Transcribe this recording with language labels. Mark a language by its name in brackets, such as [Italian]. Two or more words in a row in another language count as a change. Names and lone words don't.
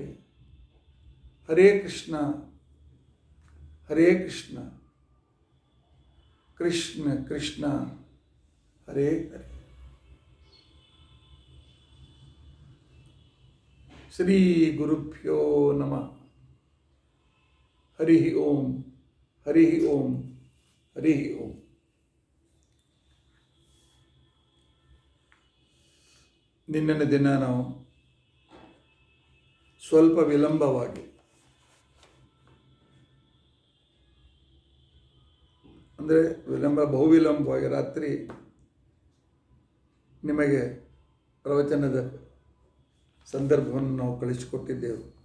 [Sanskrit] ಹರೇ ಕೃಷ್ಣ ಕೃಷ್ಣ ಕೃಷ್ಣ ಹರೇ ಹರೇ. ಶ್ರೀ ಗುರುಭ್ಯೋ ನಮಃ. ಹರಿ ಓಂ ಹರಿ ಓಂ ಹರಿ ಓಂ. [Kannada] ನಿನ್ನೆ ದಿನ ನಾವು ಸ್ವಲ್ಪ ವಿಳಂಬವಾಗಿ ಅಂದರೆ ಬಹುವಿಳಂಬವಾಗಿ ರಾತ್ರಿ ನಿಮಗೆ ಪ್ರವಚನದ ಸಂದರ್ಭವನ್ನು ನಾವು ಕಳಿಸಿಕೊಟ್ಟಿದ್ದೆವು.